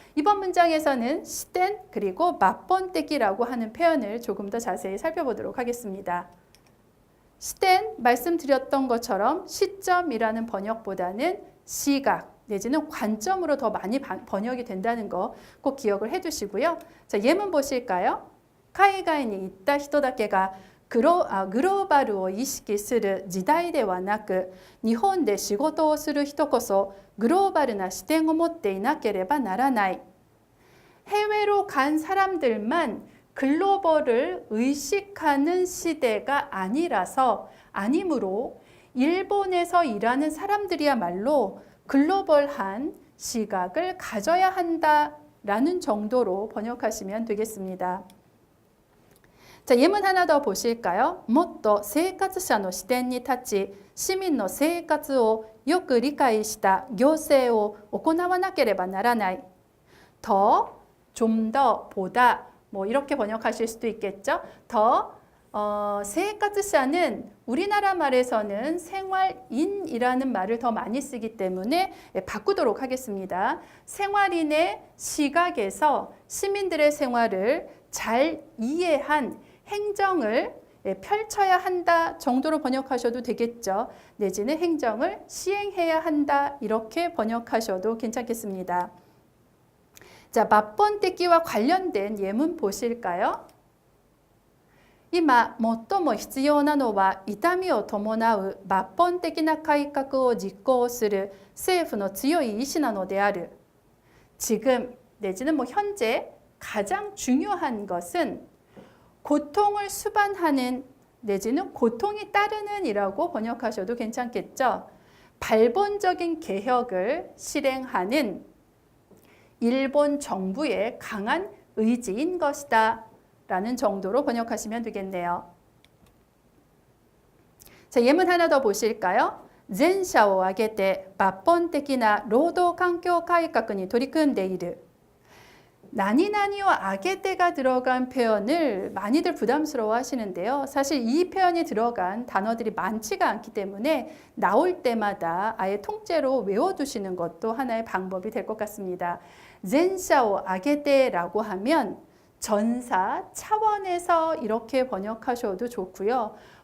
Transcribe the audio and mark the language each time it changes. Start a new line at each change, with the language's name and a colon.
Korean: 이번 문장에서는 시된 그리고 맛본떼기라고 하는 표현을 조금 더 자세히 살펴보도록 하겠습니다. 시된 말씀드렸던 것처럼 시점이라는 번역보다는 시각 내지는 관점으로 더 많이 번역이 된다는 거 꼭 기억을 해두시고요. 자, 예문 보실까요?
Japanese: 海外に行った人だけがグローバルを意識する時代ではなく、日本で仕事をする人こそグローバルな視点を持っていなければならない。
Korean: 해외로 간 사람들만 글로벌을 의식하는 시대가 아니므로 일본에서 일하는 사람들이야말로 글로벌한 시각을 가져야 한다라는 정도로 번역하시면 되겠습니다. 자, 예문 하나 더 보실까요?
Japanese: もっと生活者の視点に立ち、市民の生活をよく理解した行政を行わなければならない。
Korean: 더, 좀 더, 보다 이렇게 번역하실 수도 있겠죠. 더 세이카츠샤는 우리나라 말에서는 생활인이라는 말을 더 많이 쓰기 때문에 바꾸도록 하겠습니다. 생활인의 시각에서 시민들의 생활을 잘 이해한 행정을 펼쳐야 한다 정도로 번역하셔도 되겠죠. 내지는 행정을 시행해야 한다 이렇게 번역하셔도 괜찮겠습니다. 자, 맛본떼기와 관련된 예문 보실까요?
Japanese: 今最も必要なのは痛みを伴う抜本的な改革を実行する政府の強い意志なのである.
Korean: 지금 내지는 현재 가장 중요한 것은 고통을 수반하는 내지는 고통이 따르는 이라고 번역하셔도 괜찮겠죠. 발본적인 개혁을 실행하는 일본 정부의 강한 의지인 것이다 라는 정도로 번역하시면 되겠네요. 자, 예문 하나 더 보실까요?
Japanese: 全社を挙げて抜本的な労働環境改革に取り組んでいる.
Korean: 나니나니와 아게테가 들어간 표현을 많이들 부담스러워 하시는데요. 사실 이 표현이 들어간 단어들이 많지가 않기 때문에 나올 때마다 아예 통째로 외워두시는 것도 하나의 방법이 될 것 같습니다. 젠샤오 아게테라고 하면 전사 차원에서 이렇게 번역하셔도 좋고요.